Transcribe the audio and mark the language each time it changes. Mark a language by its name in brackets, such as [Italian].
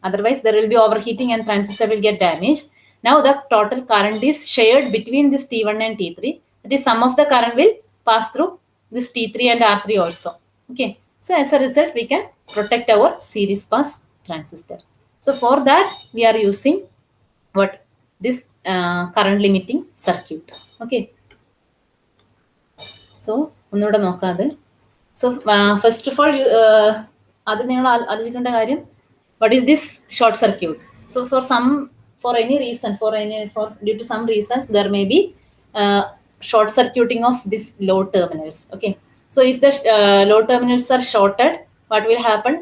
[English] Otherwise there will be overheating and transistor will get damaged. Now the total current is shared between this T1 and T3. That is, some of the current will pass through this T3 and R3 also. Okay, so as a result we can protect our series pass transistor. So for that we are using what, this current limiting circuit. [Malayalam] Okay, so ഒന്നുകൂടെ നോക്കാം അത്. [English] So first of all, [Malayalam] അത് നിങ്ങൾ ആലോചിക്കേണ്ട കാര്യം, [English] what is this short circuit? So for any reason, due to some reasons, there may be short circuiting of this load terminals. Okay, so if the load terminals are shorted, what will happen?